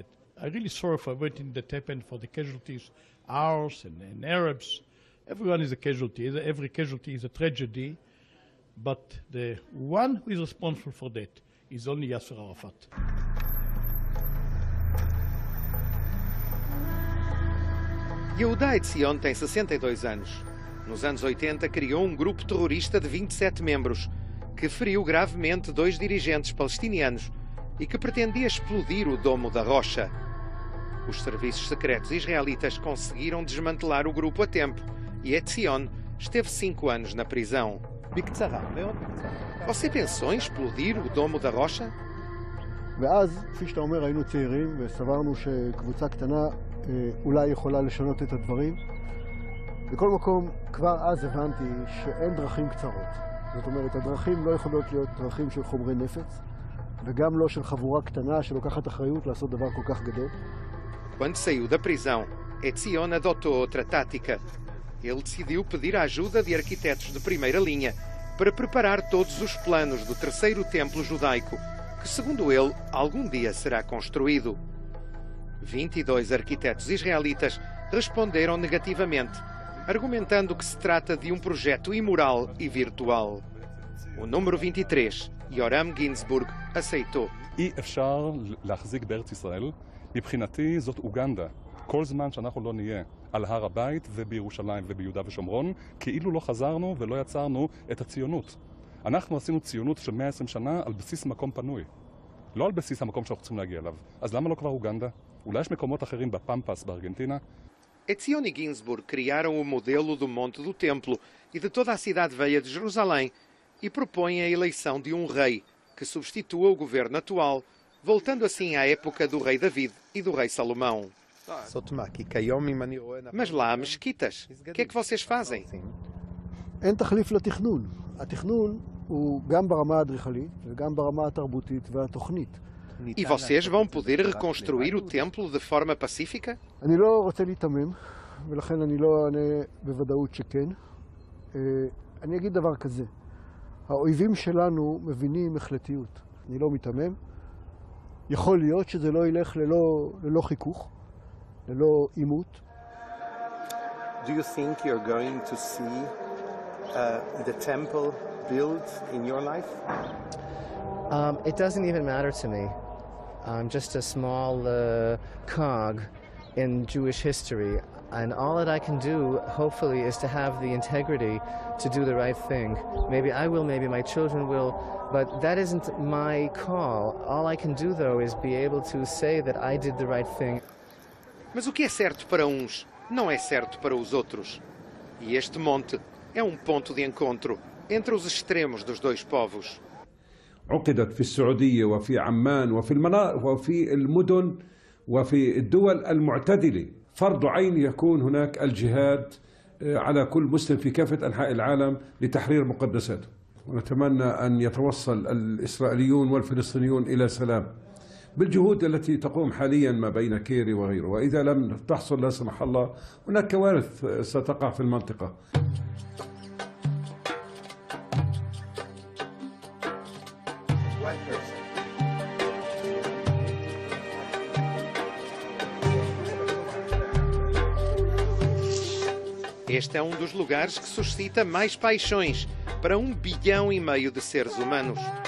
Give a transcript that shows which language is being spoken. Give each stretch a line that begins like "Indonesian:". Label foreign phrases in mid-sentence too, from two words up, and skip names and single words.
English: I'm really sorry for everything that happened, for the casualties, ours and Arabs. Everyone is a casualty. Every casualty is a tragedy. But the one who is responsible for that is only Yasser Arafat.
Portuguese: Yehuda Etzion tem 62 anos. Nos anos 80 criou um grupo terrorista de 27 membros que feriu gravemente 2 dirigentes palestinianos e que pretendia explodir o Domo da Rocha. Os serviços secretos israelitas conseguiram desmantelar o grupo a tempo e Etzion esteve 5 anos na prisão. Você pensou em explodir o Domo da Rocha?
Hebrew: ואז, כפי שאתה אומר, היינו צעירים וסברנו שקבוצה קטנה אולי יכולה לשנות את הדברים. בכל מקום, כבר אז הבנתי שאין דרכים קצרות. זאת אומרת, הדרכים לא יכולות להיות דרכים של חומרי נפץ, וגם לא של חבורה קטנה שלוקחת אחריות לעשות דבר כל כך גדול.
Portuguese: Quando saiu da prisão, Etzion adotou outra tática. Ele decidiu pedir a ajuda de arquitetos de primeira linha para preparar todos os planos do terceiro templo judaico, que, segundo ele, algum dia será construído. 22 arquitetos israelitas responderam negativamente argumentando que se trata de um projeto imoral e virtual. O número 23, Yoram Ginsburg, aceitou.
Hebrew: אי אפשר להחזיק בארץ ישראל. מבחינתי זאת אוגנדה. כל זמן שאנחנו לא נהיה על הר הבית ובירושלים וביהודה ושומרון, כאילו לא חזרנו ולא יצרנו את הציונות. אנחנו עשינו ציונות של 120 שנה על בסיס מקום פנוי. לא על בסיס המקום שאנחנו צריכים להגיע אליו. אז למה לא כבר אוגנדה? אולי יש מקומות אחרים בפמפס בארגנטינה?
Portuguese: Etzion e Ginsburg criaram o modelo do Monte do Templo e de toda a cidade velha de Jerusalém e propõem a eleição de um rei que substitua o governo atual, voltando assim à época do rei David e do rei Salomão. Mas lá há mesquitas. O que é que vocês fazem?
Hebrew: אין תחליף לתכנון. התכנון הוא גם ברמה האדריכלית וגם ברמה התרבותית והתוכנית.
Portuguese: E vocês vão poder reconstruir o templo de forma pacífica?
Hebrew: אני לא רוצה להתמם, ולכן אני לא אענה בוודאות שכן. אני אגיד דבר כזה, האויבים שלנו מבינים החלטיות. אני לא מתמם. יכול להיות שזה לא ילך ללא חיכוך, ללא עימות.
English: Do you think you're going to see the temple built in your life? It doesn't even matter to me. I'm just a small cog in Jewish history, and all that I can do, hopefully, is to have the integrity to do the right thing. Maybe I will, maybe my children will, but that isn't my call. All I can do, though, is be able to say that I did the right thing.
Portuguese: Mas o que é certo para uns não é certo para os outros. E este monte é um ponto de encontro entre os extremos dos dois povos.
Arabic: عقدت في السعودية وفي عمان وفي المدن وفي الدول المعتدلة. فرض عين يكون هناك الجهاد على كل مسلم في كافة أنحاء العالم لتحرير مقدساته. ونتمنى أن يتوصل الإسرائيليون والفلسطينيون إلى سلام بالجهود التي تقوم حاليا ما بين كيري وغيره. وإذا لم تحصل لا سمح الله هناك كوارث ستقع في المنطقة.
Portuguese: Este é um dos lugares que suscita mais paixões para 1,5 bilhão de seres humanos.